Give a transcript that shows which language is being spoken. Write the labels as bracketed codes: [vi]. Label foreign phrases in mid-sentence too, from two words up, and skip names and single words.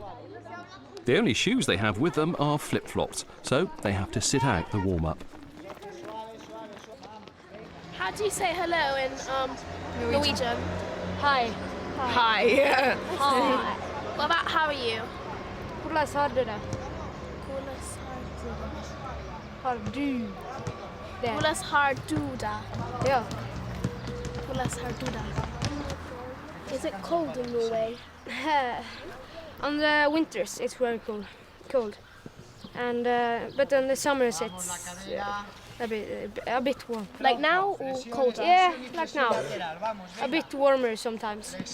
[en] The only shoes they have with them are flip-flops, so they have to sit out the warm-up. How do you say hello in Norwegian? Hi. Hi. Hi. What about how are you? [no] Hvordan har du det? Har du det? Hvordan har du det? Ja. Hvordan har du det? [en] Is it cold in Norway? On the winters it's very cold. And but on the summers it's a bit warm. Like now or colder? Yeah, like now. A bit warmer sometimes.